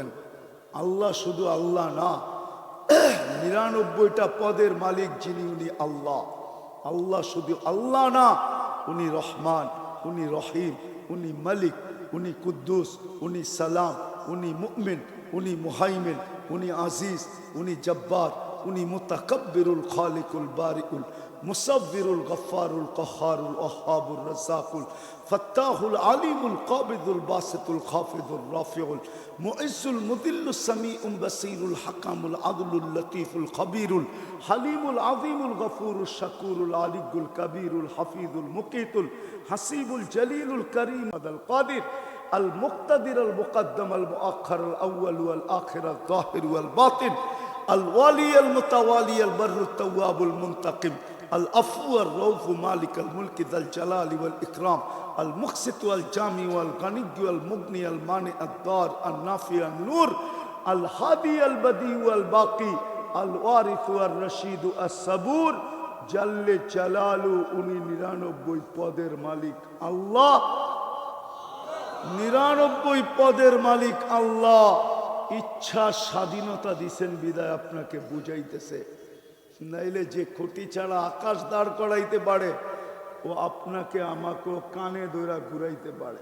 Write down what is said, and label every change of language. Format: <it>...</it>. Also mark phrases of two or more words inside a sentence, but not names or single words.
<bn>আল্লাহ শুধু আল্লাহ না, 99টা পদের মালিক যিনি, উনি আল্লাহ। আল্লাহ শুধু আল্লাহ না, উনি রহমান, উনি রহিম, উনি মালিক, উনি কুদ্দুস, উনি সালাম, উনি মুমিন, উনি মুহাইমিন, উনি আজিজ, উনি জব্বার, উনি মুতাকাব্বিরুল</bn> <ar>الخالق البارئ المصور الغفار القهار الوهاب الرزاق الفتاح العليم القابض الباسط الخافض الرافع المعز المذل السميع البصير الحكم العدل اللطيف الخبير الحليم العظيم الغفور الشكور العلي الكبير الحفيظ المقيت الحسيب الجليل الكريم القادر المقتدر المقدم المؤخر الأول والآخر الظاهر والباطن الوالي المتوالي البر التواب المنتقم العفو الرؤوف مالك الملك ذا الجلال والإكرام المقسط والجامع والغني والمغني المانع الضار النافع النور الهادي البديع والباقي الوارث والرشيد الصبور جل جلاله</ar> <bn>উনি 99 পদের মালিক আল্লাহ। 99 পদের মালিক আল্লাহ। ইচ্ছা স্বাধীনতা দিছেন বিদায় আপনাকে বুঝাইতেছে। নাইলে যে খুঁটি ছাড়া আকাশ দাঁড় করাইতে পারে, ও আপনাকে আমাকেও কানে ধরা ঘুরাইতে পারে।</bn>